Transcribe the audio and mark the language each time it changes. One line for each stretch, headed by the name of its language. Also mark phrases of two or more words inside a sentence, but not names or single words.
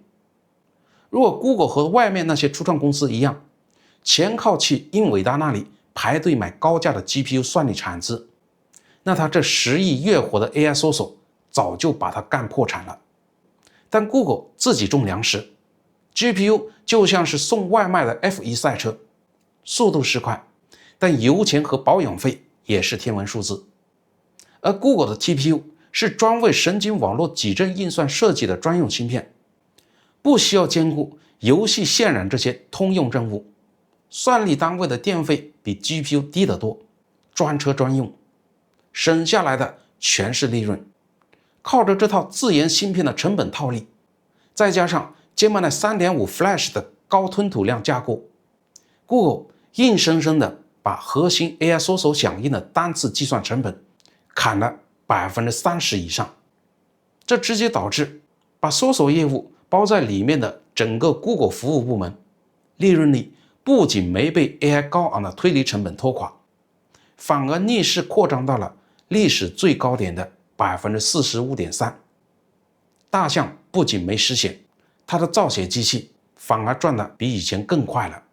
Chinese: 如果 Google 和外面那些初創公司一樣，全靠去英偉達那裡排隊買高價的 GPU 算力產值，那他這10億月活的 AI 搜索早就把他幹破產了。但 Google 自己種糧食， GPU 就像是送外賣的 F1 賽車，速度是快， 但油錢和保養費也是天文數字。而 Google 的 TPU 是專為神經網絡矩陣運算設計的專用芯片，不需要兼顧遊戲渲染這些通用任務，算力單位的電費比 GPU 低得多，專車專用，省下來的全是利潤。靠着這套自研芯片的成本套利，再加上Gemini 3.5 Flash 的高吞吐量架構， Google 硬生生的把核心 AI 搜索響应的單次計算成本砍了30%以上，這直接導致把搜索業務包在裡面的整個 Google 服務部門利潤率不僅沒被 AI 高昂的推理成本拖垮，反而逆勢擴張到了歷史最高點的 45.3%。大象不僅沒失血，它的造血機器反而轉得比以前更快了。